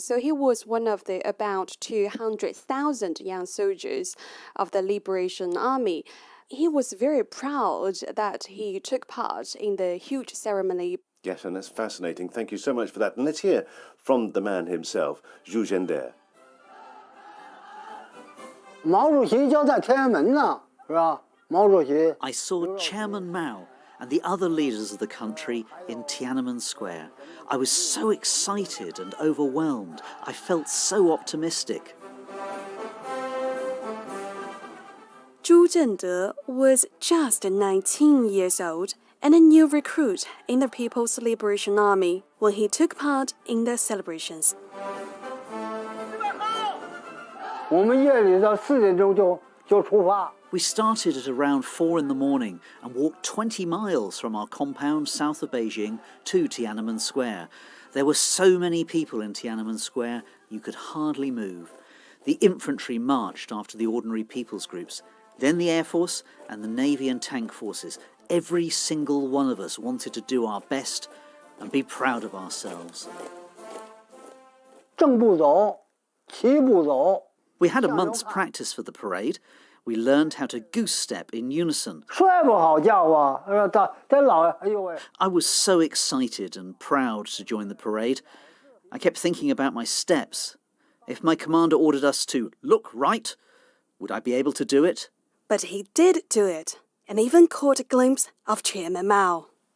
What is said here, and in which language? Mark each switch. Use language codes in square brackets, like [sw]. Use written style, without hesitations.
[en] So he was one of the about 200,000 young soldiers of the Liberation Army. He was very proud that he took part in the huge ceremony. Yes, and that's fascinating. Thank you so much for that. And let's hear from the man himself, Zhu Zhender. [zh] 毛主席就在天安门呢，是吧？毛主席。 [en] I saw Chairman Mao and the other leaders of the country in Tiananmen Square. I was so excited and overwhelmed. I felt so optimistic. Zhu Zhender was just 19 years old and a new recruit in the People's Liberation Army when he took part in the celebrations. [zh] 我们夜里的4点钟就出发。 [en] We started at around 4 in the morning and walked 20 miles from our compound south of Beijing to Tiananmen Square. There were so many people in Tiananmen Square, you could hardly move. The infantry marched after the ordinary people's groups, then the Air Force and the Navy and tank forces. Every single one of us wanted to do our best and be proud of ourselves. [zh] 正步走，齐步走。 [en] We had a month's practice for the parade. We learned how to goose step in unison. [zh] 睡不好觉啊，真老，哎呦喂！ [en] I was so excited and proud to join the parade. I kept thinking about my steps. If my commander ordered us to look right, would I be able to do it? But he did do it, and even caught a glimpse of Chairman Mao.